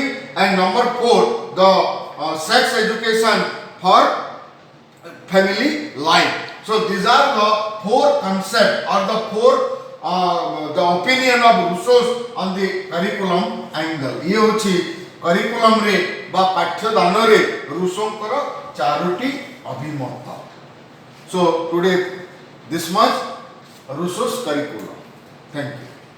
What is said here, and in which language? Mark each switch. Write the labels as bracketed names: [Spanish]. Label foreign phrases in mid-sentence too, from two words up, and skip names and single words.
[English] And number 4, the sex education for family life. So these are the 4 concepts or the 4 the opinion of Rousseau on the curriculum angle. [Odia] ଏ ହେଉଛି curriculum ରେ ବା ପାଠ୍ୟଦାନ ରେ ରୁଷୋ କର 4ଟି ଅଭିମତ. [English] So today this much Rousseau's curriculum. Thank you.